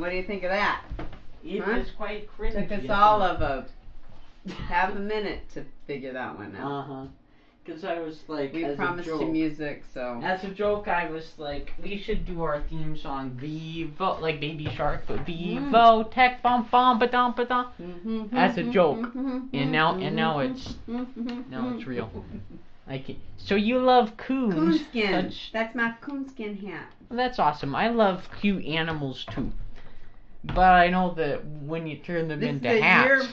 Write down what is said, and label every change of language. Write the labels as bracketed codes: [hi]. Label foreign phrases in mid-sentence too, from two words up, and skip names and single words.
[en] What do you think of that? It is quite cringy. Took us all of half a minute to figure that one out. Because I was like, we promised you music, so. As a joke, I was like, we should do our theme song, Vivo, like Baby Shark, but VIVOtek, bum bum ba dum ba dum. As a joke, and now it's real. So you love coons? Coonskin. That's my coonskin hat. Well, that's awesome. I love cute animals too. But I know that when you turn them into hats.